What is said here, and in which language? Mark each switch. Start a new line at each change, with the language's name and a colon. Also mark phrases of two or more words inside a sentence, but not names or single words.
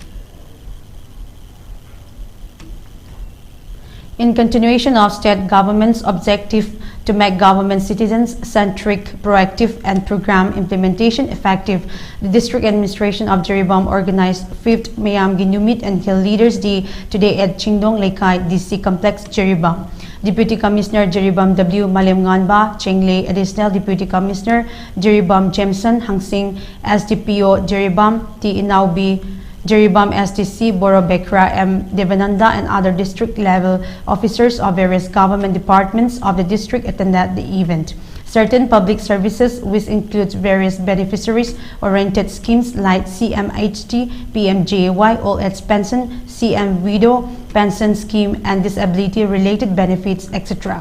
English: In continuation of state government's objective to make government citizens-centric, proactive and program implementation effective, the District Administration of Jeribam organized 5th Mayam Ginumit and Hill Leaders Day today at Chingdong Laikai DC Complex, Jeribam. Deputy Commissioner Jeribam W. Malem Nganba, Chengle, Additional Deputy Commissioner Jeribam Jameson, Hangsing, SDPO Jeribam, T. Inaubi, Jeribam SDC, Boro Bekra M. Devananda and other district level officers of various government departments of the district attended the event. Certain public services, which includes various beneficiaries-oriented schemes like CMHT, PMJY, Old Age Pension, CM Widow Pension Scheme and disability-related benefits, etc.